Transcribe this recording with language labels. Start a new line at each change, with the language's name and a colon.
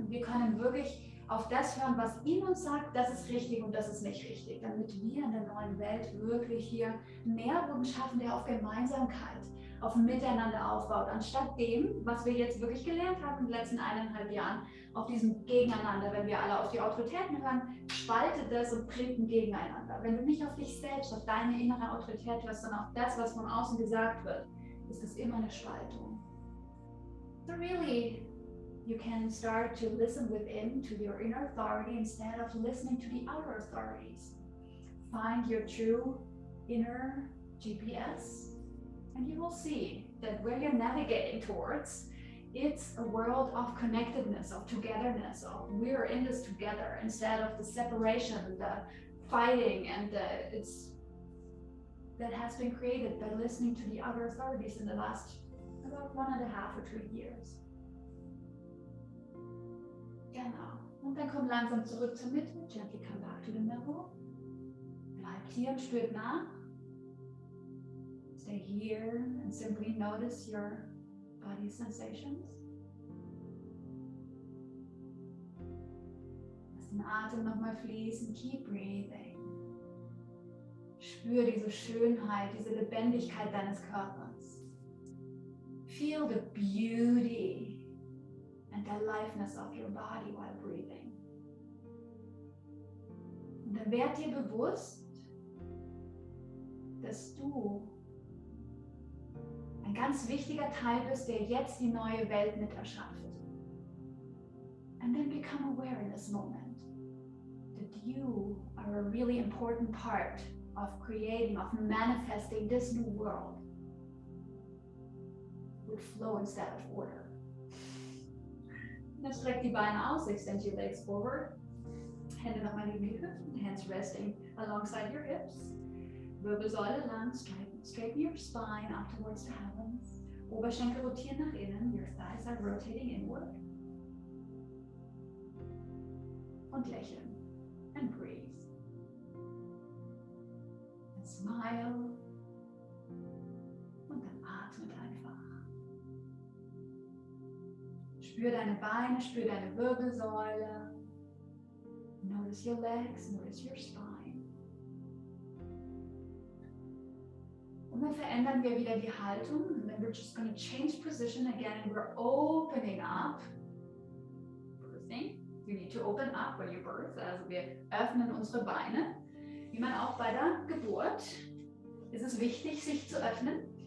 German: Und wir können wirklich auf das hören, was in uns sagt, das ist richtig und das ist nicht richtig, damit wir in der neuen Welt wirklich hier einen Nährboden schaffen, der auf Gemeinsamkeit, auf Miteinander aufbaut, anstatt dem, was wir jetzt wirklich gelernt haben in den letzten 1,5 Jahren, auf diesem Gegeneinander. Wenn wir alle auf die Autoritäten hören, spaltet das und bringt ein Gegeneinander. Wenn du nicht auf dich selbst, auf deine innere Autorität hörst, sondern auf das, was von außen gesagt wird, ist es immer eine Spaltung.
English: So really, you can start to listen within to your inner authority instead of listening to the outer authorities. Find your true inner GPS. And you will see that where you're navigating towards, it's a world of connectedness, of togetherness, of we're in this together, instead of the separation, the fighting, and that has been created by listening to the other authorities in the last about 1,5 or 2 years.
German: Genau. Und dann komm langsam zurück zur Mitte.
English: Gently come back to the middle.
German: Bleibt hier und spürt nach.
English: Stay here and simply notice your body sensations.
German: Lass den Atem nochmal fließen.
English: Keep breathing.
German: Spür diese Schönheit, diese Lebendigkeit deines Körpers.
English: Feel the beauty and the aliveness of your body while breathing.
German: Und dann werd dir bewusst, dass du ein ganz wichtiger Teil bist, der jetzt die neue Welt mit erschafft.
English: And then become aware in this moment that you are a really important part of creating, of manifesting this new world with flow instead of order.
German: Und dann streck die Beine aus,
English: extend your legs forward.
German: Hände nochmal neben die Hüften,
English: hands resting alongside your hips.
German: Wirbelsäule lang,
English: straighten your spine up towards the heavens.
German: Oberschenkel rotieren nach innen,
English: your thighs are rotating inward.
German: Und lächeln.
English: And breathe. And smile.
German: Und dann atmet einfach. Spür deine Beine, spür deine Wirbelsäule.
English: Notice your legs, notice your spine.
German: Und dann verändern wir wieder die Haltung.
English: And then we're just going to change position again and we're opening up. Birthing. You need to open up when you birth.
German: Also wir öffnen unsere Beine. Wie man auch bei der Geburt ist es wichtig, sich zu öffnen.